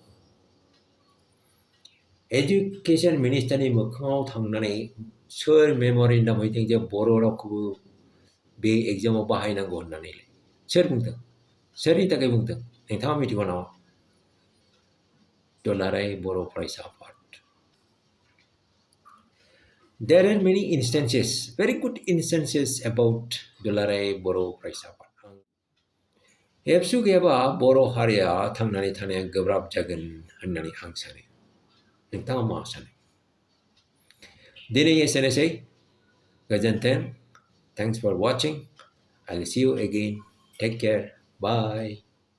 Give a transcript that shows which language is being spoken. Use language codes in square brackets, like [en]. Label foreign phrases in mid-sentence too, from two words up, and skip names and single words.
[brx] एजुकेशन मिनिस्टारनि मोखाङाव थांनानै सोर मेम'रेन्डाम हैदों जे बर' रावखौबो बे एग्जामाव बाहायनांगौ होननानै सोर बुंदों सोरनि थाखाय बुंदों नोंथाङा मिथिगौ नामा दुलाराय बर' फरायसा आफाद [en] There are many instances, very good instances about [brx] दुलाराय बर' फरायसा आफाद एबसु गैयाबा बर' हारिया थांनानै थानाया गोब्राब जागोन होननानै आं सानो नोंथाङा मा सानो दिनै एसेनोसै गोजोन्थों [en] thanks for watching I'll see you again take care bye